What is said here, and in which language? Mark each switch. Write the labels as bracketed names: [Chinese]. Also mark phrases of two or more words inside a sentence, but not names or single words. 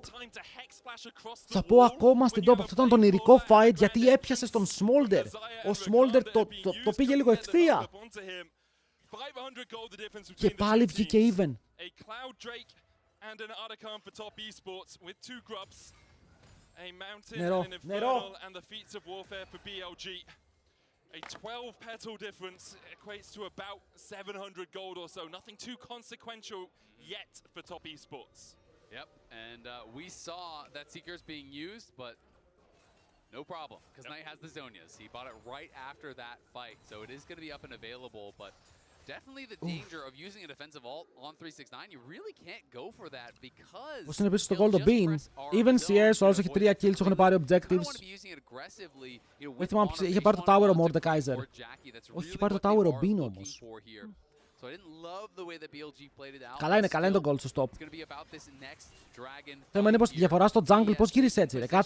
[Greek] Θα πω ακόμα στην top. Αυτό ήταν τον ηρικό fight γιατί έπιασε στον Smolder. Ο Smolder το πήγε λίγο ευθεία. Και πάλι βγήκε even. Νερό, νερό. [English] A 12 petal difference equates to about 700 gold or so. Nothing too consequential yet for Top Esports. Yep, and we saw that Seeker's being used, but no problem, because Knight has the Zonias. He bought it right after that fight, so it is going to be up and available, but definitely the danger of using a defensive ult on 369, you really can't go for that because... [Greek] Πώς είναι επίσης στο gold ο Bin. [English] Even CS, [Greek] ο άλλος έχει 3 kills, έχουν πάρει objectives. Δεν θυμάμαι, είχε πάρει το tower ο Mordekaiser. Όχι, είχε πάρει το tower ο Bin όμως. Καλά είναι το gold στο stop. Θέμα είναι πως τη διαφορά στο jungle πώς γύρισε έτσι ρε, κάτσε.